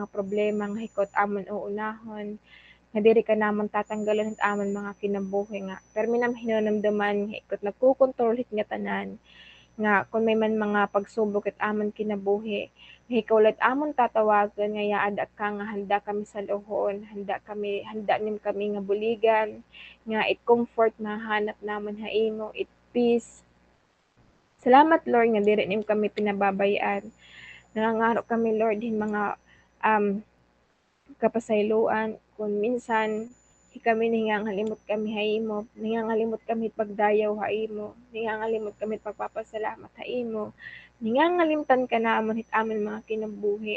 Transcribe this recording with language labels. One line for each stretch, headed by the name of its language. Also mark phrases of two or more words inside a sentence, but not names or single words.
Waray: problema nga hikot amon uunahon nga diri ka namon tatanggalan hit amon mga kinabuhi nga permi nam hinanamdaman hikot nagkukontrol hit nga tanan nga kung may man mga pagsubok hit amon kinabuhi hikaw let amon tatawagan nga yaad ka nga handa kami sa lohon, handa nim kami nga buligan nga it comfort na hanap namon ha imo, it peace. Salamat, Lord, nga diri nim kami pinababayaan. Nangangaro kami, Lord, hin mga kapasayloan kung minsan kami ningangalimot kami ha imo, ningangalimot kami pagdayaw ha imo, ningangalimot kami pagpapasalamat ha imo, ningangalimtan ka namon hit amon mga kinabuhi.